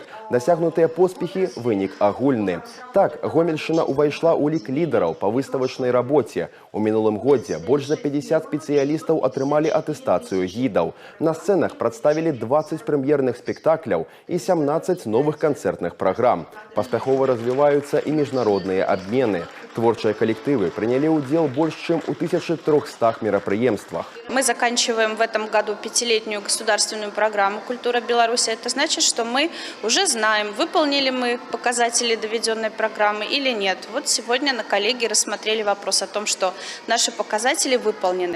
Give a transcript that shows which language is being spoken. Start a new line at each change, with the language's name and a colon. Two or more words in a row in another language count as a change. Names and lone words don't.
Belarusian: Дасягнутыя поспехи – вынік агульны. Так, Гомельшчына увайшла ў лік лідараў па выставачнай рабоце. У мінулым годзе больш за 50 спецыялістаў атрымалі атэстацыю гідаў. На сцэнах прадставілі 20 прэм'ерных спектакляў і 17 новых канцэртных праграм. Паспяхова развіваюцца і міжнародныя абмены.
Russian: Творчыя коллективы приняли удел больше, чем у 1300 мероприемствах. Мы заканчиваем в этом году 5-летнюю государственную программу «Культура Беларуси». Это значит, что мы уже знаем, выполнили мы показатели доведенной программы или нет. Вот сегодня на коллегии рассмотрели вопрос о том, что наши показатели выполнены.